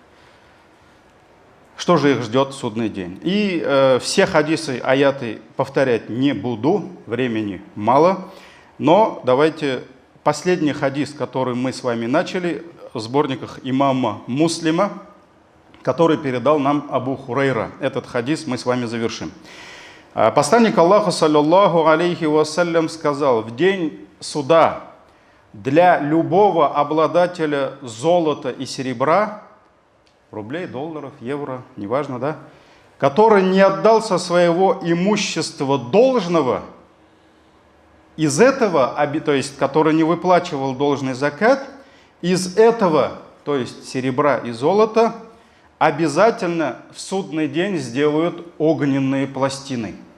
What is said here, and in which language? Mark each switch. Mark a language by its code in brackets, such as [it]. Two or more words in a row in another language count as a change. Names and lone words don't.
[ru] Что же их ждет в судный день? И все хадисы, аяты повторять не буду, времени мало. Но давайте последний хадис, который мы с вами начали, в сборниках имама Муслима, который передал нам Абу Хурайра. Этот хадис мы с вами завершим. Посланник Аллаха, [ar] صلى الله عليه وسلم, [ru] сказал: в день суда для любого обладателя золота и серебра, рублей, долларов, евро, неважно, да, который не отдал со своего имущества должного, из этого, то есть который не выплачивал должный закат, из этого, то есть серебра и золота, обязательно в судный день сделают огненные пластины.